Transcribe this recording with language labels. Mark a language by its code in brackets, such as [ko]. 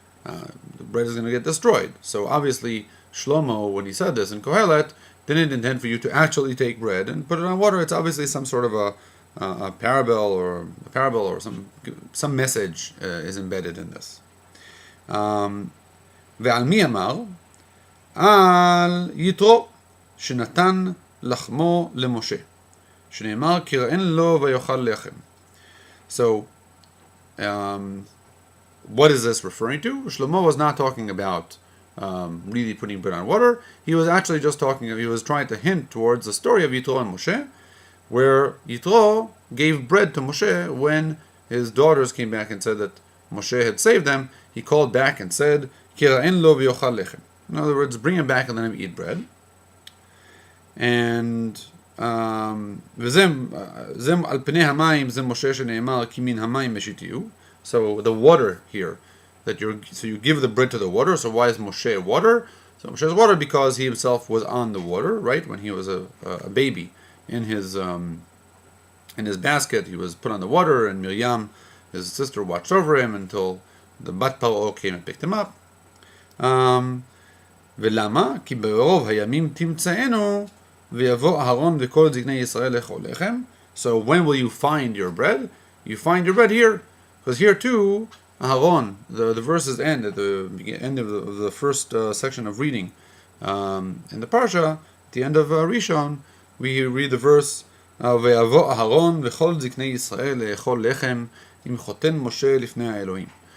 [en] The bread is going to get destroyed. So obviously Shlomo, when he said this in Kohelet, didn't intend for you to actually take bread and put it on water. It's obviously some sort of a parable or some message is embedded in this. [he] ועל מי אמר? על יתרו שנתן לחמו למשה, שנאמר כי ראין לו ויאכל לחם. [en] So, what is this referring to? Shlomo was not talking about really putting bread on water. He was actually just he was trying to hint towards the story of Yitro and Moshe, where Yitro gave bread to Moshe when his daughters came back and said that Moshe had saved them. He called back and said, Kira'en lo v'yochal lechem. In other words, bring him back and let him eat bread. And zem al pnei hamayim zem Moshe shene'emar ki min hamayim meshitiyu. So the water here, so you give the bread to the water. So why is Moshe water? So Moshe is water because he himself was on the water, right? When he was a baby in his basket, he was put on the water, and Miriam, his sister, watched over him until the Bat Paro came and picked him up. [he] ולמה? כי ברוב הימים תמצאנו ויבוא אהרון וכל זקני ישראל לאכול לחם. [en] So when will you find your bread? You find your bread here. Because here too, Aharon, the verses end at the end of the first section of reading in the Parsha, at the end of Rishon, we read the verse, [he] ויבוא אהרון וכל זקני ישראל לאכול לחם עם חותן משה לפני האלוהים.